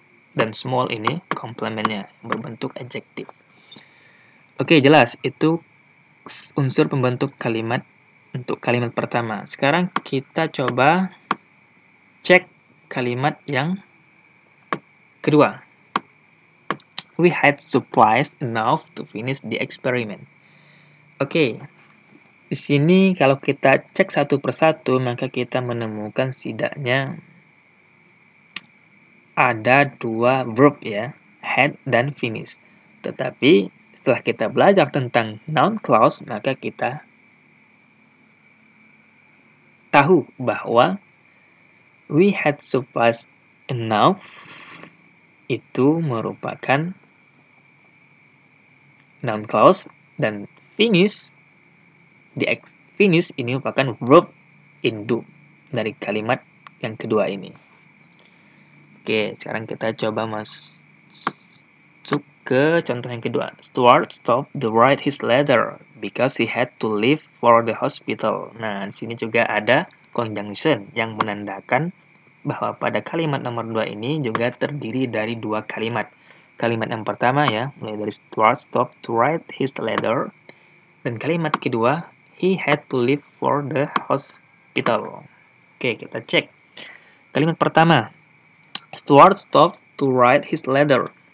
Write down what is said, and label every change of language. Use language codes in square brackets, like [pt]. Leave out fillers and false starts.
[id] Dan small ini komplementnya berbentuk adjektif. Oke, jelas. Itu unsur pembentuk kalimat untuk kalimat pertama. Sekarang kita coba cek kalimat yang kedua. [en] We had supplies enough to finish the experiment. [id] Oke, di sini kalau kita cek satu persatu, maka kita menemukan setidaknya ada dua verb ya, had dan finish. Tetapi setelah kita belajar tentang noun clause, maka kita tahu bahwa [en] we had supplies enough [id] itu merupakan noun clause dan finish ini merupakan verb induk dari kalimat yang kedua ini. Oke, sekarang kita coba masuk ke contoh yang kedua. [en] Stuart stopped to write his letter because he had to leave for the hospital. [id] Nah, di sini juga ada conjunction yang menandakan bahwa pada kalimat nomor 2 ini juga terdiri dari dua kalimat. Kalimat yang pertama ya, mulai dari [en] Stuart stopped to write his letter. [id] Dan kalimat kedua, [en] he had to leave for the hospital. [id] Oke, kita cek. Kalimat pertama, [en] Stuart stopped to write his letter.